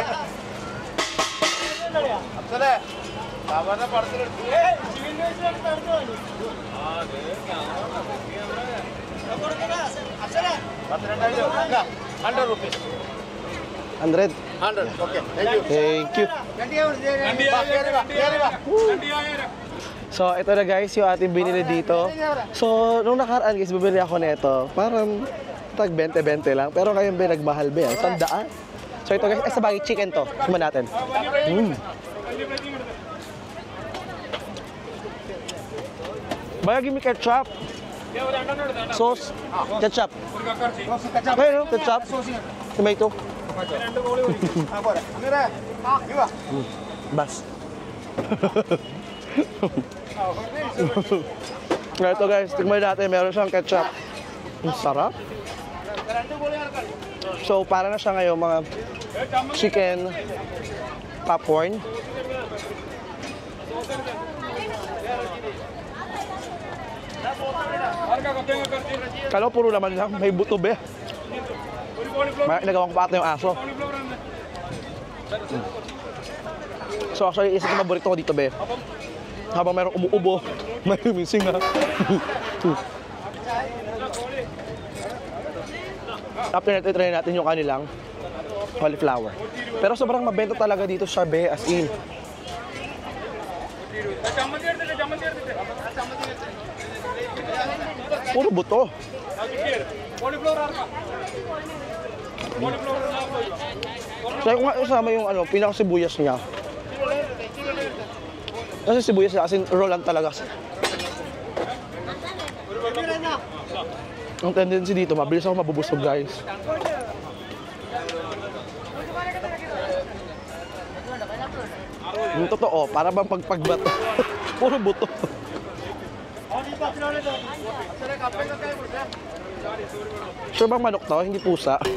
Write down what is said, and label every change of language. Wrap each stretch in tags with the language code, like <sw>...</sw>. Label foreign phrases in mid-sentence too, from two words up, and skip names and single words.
<ml>അച്ഛനെ അവരുടെ പടത്തിലെടുത്തു 100 rupees. 100. 100. Okay.</ml> <en>Thank you.</en> <tl>So ito na guys yung ating binili dito. So nung nakaraan guys, bibili ako nito. Parang tag 20-20 lang. Pero ngayon nagmahal ba yan? 100. So ito guys, sa bagay chicken to. Suman natin.</tl> <en>Baya, give me ketchup. Sauce. Ketchup.</en> <ml>ഒരു കക്കറച്ചി</ml> <en>Ayun, ketchup. Tomato.</en> <ml>രണ്ട് കോളി ഒഴിക്കും. ആ പോരെ അമീറേ ഇവാ Bas.</ml> <tl>Ito guys, tignan natin, meron siyang ketchup. Ang sarap. So, para na siya ngayon mga</tl> <en>chicken popcorn.</en> <ml>ആർക്കാ കപ്പയും കക്കറച്ചി</ml> <tl>Kala ko puro laman lang, may buto be.</tl> <ml>ഒരു കോളിഫ്ലവർ</ml> <tl>May nagawang pata yung aso.</tl> <ml>കോളിഫ്ലവർ ആണ്</ml> <en>So actually,</en> <tl>isa yung paborito ko dito be. Habang merong umuubo, may missing na. After natin, try natin yung kanilang cauliflower. Pero sobrang mabenta talaga dito siya be,</tl> <en>as in.</en> <ml>ചമ്മന്തി എടുത്തിട്ട് ചമ്മന്തി എടുത്തിട്ട്</ml> <tl>Puro buto.</tl> <ml>കോളിഫ്ലവർ ആർക്കാ കോളിഫ്ലവർ</ml> <tl>Kaya ko nga isama yung ano, pinaka-sibuyas niya. Kasi sibuyas niya,</tl> <en>as in raw</en> <tl>lang talaga. Ang tendency dito, mabilis ako mabubusog guys. Yung totoo, para bang pagpagbato. Puro buto. Sure bang manok to? Hindi pusa.</tl>